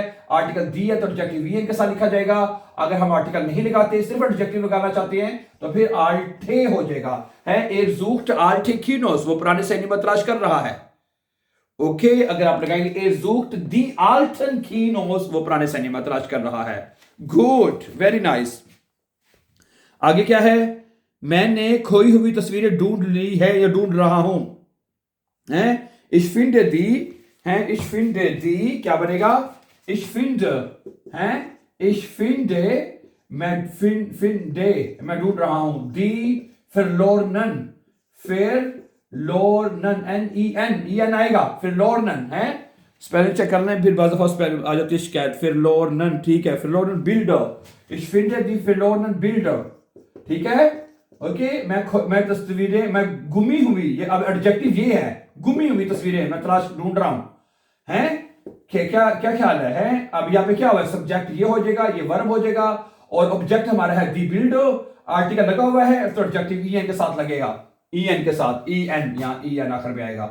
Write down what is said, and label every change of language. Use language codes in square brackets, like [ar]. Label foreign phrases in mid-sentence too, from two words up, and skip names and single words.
[hi] आर्टिकल दी है तो एडजेक्टिव वी के साथ लिखा जाएगा। अगर हम आर्टिकल नहीं लगाते, सिर्फ एडजेक्टिव लगाना चाहते हैं तो फिर आल्टे हो जाएगा, है, [de] Er sucht alte Kinos, [hi] वो पुराने सिनेमा तलाश कर रहा है। ओके, अगर आप लगाएंगे [de] Er sucht die alten Kinos, [hi] वो पुराने सिनेमा तलाश कर रहा है। [en] good, very nice. [hi] आगे क्या है, मैंने खोई हुई तस्वीरें ढूंढ ली है या ढूंढ रहा हूं, हैं, [de] ich finde die, हैं, ich finde die, [hi] क्या बनेगा, [de] ich finde, हैं, ich finde, [hi] मैं ढूंढ रहा हूं, [de] die verlorenen, [hi] N-E-N आएगा, verlornen, हैं, [en] spelling check [hi] करना है, फिर बाज़ दफ़ा स्पेलिंग आ जाती है शिकायत, verlornen, ठीक है, [de] verlorenen Bilder, ich finde die verlorenen Bilder, [hi] ठीक है। ओके, मैं तस्वीरें, मैं गुमी हुई, ये अब एडजेक्टिव ये है, गुमी हुई तस्वीरें मैं तलाश ढूंढ रहा हूं, हैं, क्या ख्याल है, अब यहाँ पे क्या हुआ, सब्जेक्ट ये हो जाएगा, ये वर्ब हो जाएगा, और ऑब्जेक्ट हमारा है [de] die Bilder, [hi] आर्टिकल लगा हुआ है तो एडजेक्टिव ई एन के साथ लगेगा, ई एन के साथ, ई एन, यहाँ ई एन आखिर में आएगा।